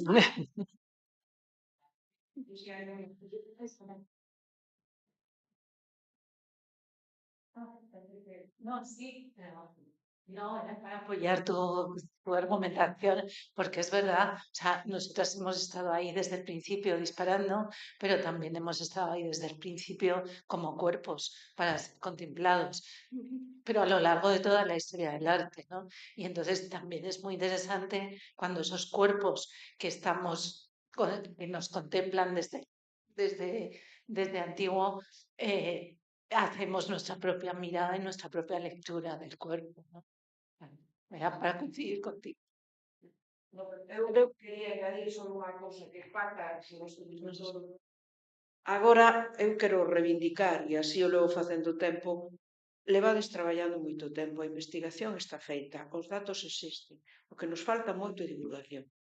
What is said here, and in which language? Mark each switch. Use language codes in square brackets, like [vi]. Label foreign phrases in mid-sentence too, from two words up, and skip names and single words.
[es] No, sí, no, era para apoyar tu argumentación, porque es verdad, o sea, nosotras hemos estado ahí desde el principio disparando, pero también hemos estado ahí desde el principio como cuerpos para ser contemplados, pero a lo largo de toda la historia del arte, ¿no? Y entonces también es muy interesante cuando esos cuerpos que que nos contemplan desde antiguo, hacemos nuestra propia mirada y nuestra propia lectura del cuerpo, ¿no? Era para coincidir contigo. [gl] Eu quería añadir só unha cousa que falta, se nos todo. Agora, eu quero reivindicar, e así o levo facendo tempo, levades traballando moito tempo, a investigación está feita, os datos existen, o que nos falta moito é divulgación.